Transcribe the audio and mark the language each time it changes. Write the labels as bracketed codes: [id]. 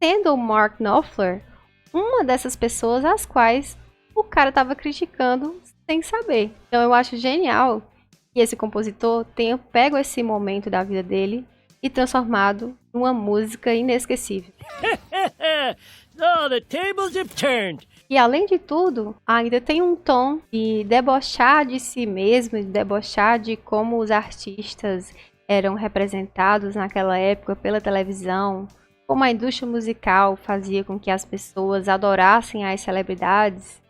[pt] Sendo o Mark Knopfler uma dessas pessoas às quais o cara estava criticando sem saber. Então eu acho genial que esse compositor tenha pego esse momento da vida dele e transformado numa música inesquecível. [en] So the tables have turned. [pt] E além de tudo, ainda tem um tom de debochar de si mesmo, de debochar de como os artistas eram representados naquela época pela televisão, como a indústria musical fazia com que as pessoas adorassem as celebridades.